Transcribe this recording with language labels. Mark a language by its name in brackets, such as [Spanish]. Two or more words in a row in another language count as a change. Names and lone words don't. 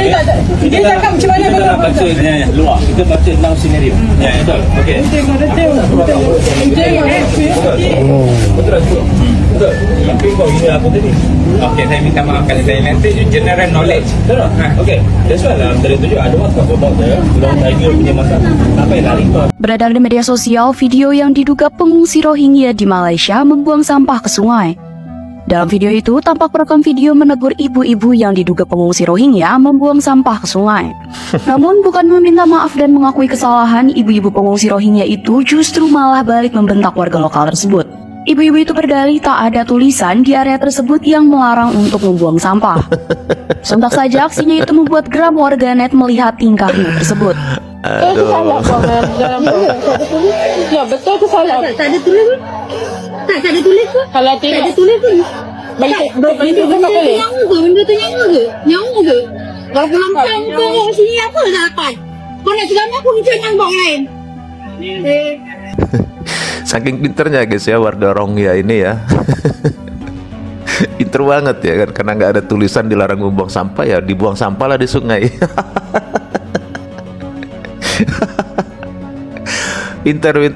[Malay] Dia cakap macam mana Kita nak baca luar. Kita baca tentang senario. Ya, betul. Okey. Betul. Tapi kau ini apa tadi? Okey, saya minta maaf kalau saya nanti [English] general knowledge. [Malay] Betul. Okey. [English] That's why [Malay] lah. Dari tu juga ada masalah about Long Tiger punya masalah. Apa yang lari kau? [Indonesian] Beredar di media sosial video yang diduga pengungsi Rohingya di Malaysia membuang sampah ke sungai. Dalam video itu tampak perekam video menegur ibu-ibu yang diduga pengungsi Rohingya membuang sampah ke sungai. Namun bukan meminta maaf dan mengakui kesalahan, ibu-ibu pengungsi Rohingya itu justru malah balik membentak warga lokal tersebut. Ibu-ibu itu berdalih tak ada tulisan di area tersebut yang melarang untuk membuang sampah. Sontak saja aksinya itu membuat geram warganet melihat tingkahnya tersebut. [Malay] Itu salah kau dalam tulis. Ya betul tu salah. Tak ada tulis pun. Tak ada tulis pun. Kalau tak ada tulis pun. Benda tu boleh. Nyawa ke? Benda tu nyawa ke? Nyawa ke? Kalau pulang kau sini apa tak dapat? Kau nak cakap aku macam yang bawa lain. [Indonesian] Saking pinternya guys ya warga Rohingya ini ya. Pinter banget ya kan, karena nggak ada tulisan dilarang membuang sampah, ya dibuang sampah lah di sungai. Pinter.